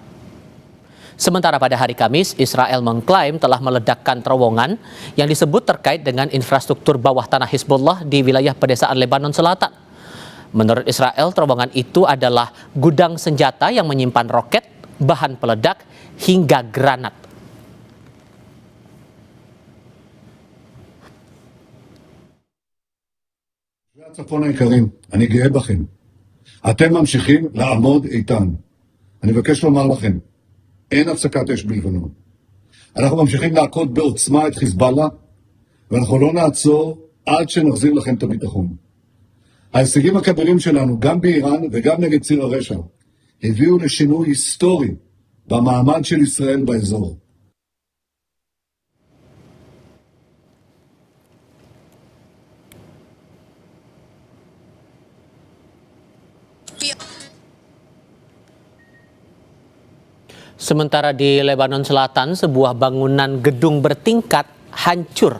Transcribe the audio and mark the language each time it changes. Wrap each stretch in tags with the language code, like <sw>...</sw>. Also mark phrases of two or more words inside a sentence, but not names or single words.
<id>Sementara pada hari Kamis, Israel mengklaim telah meledakkan terowongan yang disebut terkait dengan infrastruktur bawah tanah Hizbullah di wilayah pedesaan Lebanon Selatan. Menurut Israel, terowongan itu adalah gudang senjata yang menyimpan roket, bahan peledak, hingga granat.</id> <he>הצפון היקרים, אני גאה בכם. אתם ממשיכים לעמוד איתן. אני מבקש לומר לכם, אין הפסקת אש בלבנון. אנחנו ממשיכים להכות בעוצמה את חיזבאללה, ואנחנו לא נעצור עד שנחזיר לכם את הביטחון. ההישגים הכבירים שלנו, גם באיראן וגם נגד ציר הרשע, הביאו לשינוי היסטורי במעמד של ישראל באזור.</he> <id>Sementara di Lebanon Selatan, sebuah bangunan gedung bertingkat hancur.</id>